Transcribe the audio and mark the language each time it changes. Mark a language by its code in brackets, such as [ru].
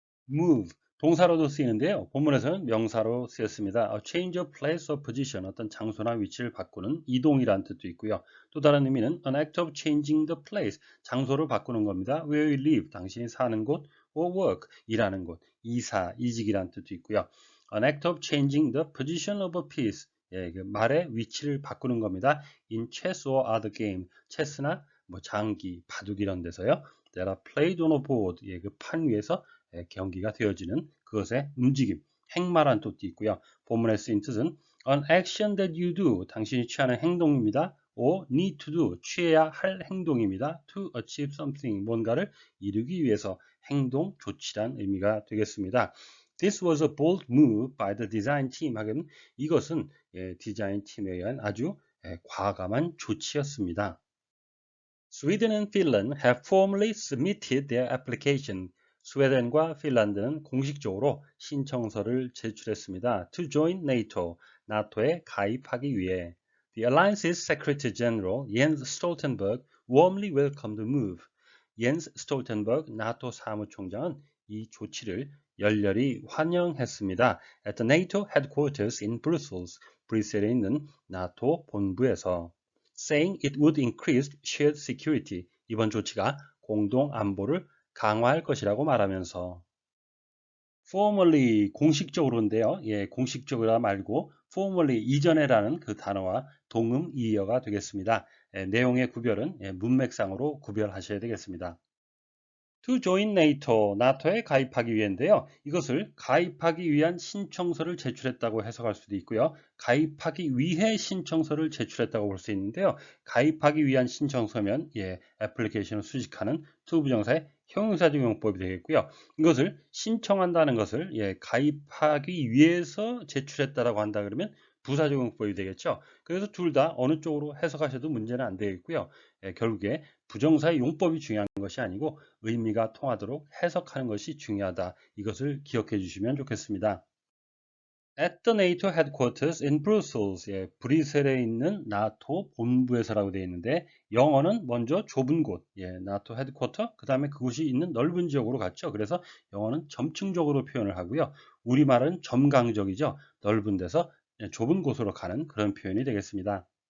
[ko] move 동사로도 쓰이는데요. 본문에서는 명사로 쓰였습니다. [en] A change of place or position [ko] 어떤 장소나 위치를 바꾸는 이동이라는 뜻도 있고요. 또 다른 의미는 [en] an act of changing the place [ko] 장소를 바꾸는 겁니다. [en] Where you live [ko] 당신이 사는 곳 [en] or work [ko] 일하는 곳 이사 이직이라는 뜻도 있고요. [en] An act of changing the position of a piece [ko] 그 말의 위치를 바꾸는 겁니다. [en] In chess or other game [ko] 체스나 장기, 바둑 이런 데서요. [en] That are played on a board [ko] 그 판 위에서 경기가 되어지는 그것의 움직임, 행마란 뜻도 있고요. 본문에 쓰인 뜻은 [en] an action that you do, [ko] 당신이 취하는 행동입니다. [en] or need to do, [ko] 취해야 할 행동입니다. [en] to achieve something, [ko] 뭔가를 이루기 위해서 행동, 조치란 의미가 되겠습니다. [en] This was a bold move by the design team. [ko] 하긴 이것은 디자인 팀에 의한 아주 과감한 조치였습니다. [en] Sweden and Finland have formally submitted their application. [ko] 스웨덴과 핀란드는 공식적으로 신청서를 제출했습니다. [en] To join NATO, [ko] 나토에 가입하기 위해. [en] The alliance's Secretary General Jens Stoltenberg warmly welcomed the move. [ko] 옌스 스톨텐버그 나토 사무총장은 이 조치를 열렬히 환영했습니다. [en] At the NATO headquarters in Brussels, [ko] 브뤼셀에 있는 나토 본부에서. [en] Saying it would increase shared security. [ko] 이번 조치가 공동 안보를 강화할 것이라고 말하면서 formally 공식적으로인데요. 공식적으로 말고 formally 이전에라는 그 단어와 동음 이어가 되겠습니다. 내용의 구별은 문맥상으로 구별하셔야 되겠습니다. [en] To join NATO, [ko] 나토에 가입하기 위해인데요. 이것을 가입하기 위한 신청서를 제출했다고 해석할 수도 있고요. 가입하기 위해 신청서를 제출했다고 볼 수 있는데요. 가입하기 위한 신청서면 애플리케이션을 수식하는 to 부정사의 형용사적 용법이 되겠고요. 이것을 신청한다는 것을 가입하기 위해서 제출했다라고 한다 그러면 부사적 용법이 되겠죠. 그래서 둘 다 어느 쪽으로 해석하셔도 문제는 안 되겠고요. 결국에 부정사의 용법이 중요한 것이 아니고 의미가 통하도록 해석하는 것이 중요하다. 이것을 기억해 주시면 좋겠습니다. [en] At the NATO headquarters in Brussels. [ko] 브뤼셀에 있는 나토 본부에서라고 되어 있는데 영어는 먼저 좁은 곳, 나토 헤드쿼터, 그 다음에 그곳이 있는 넓은 지역으로 갔죠. 그래서 영어는 점층적으로 표현을 하고요. 우리말은 점강적이죠. 넓은 데서 좁은 곳으로 가는 그런 표현이 되겠습니다.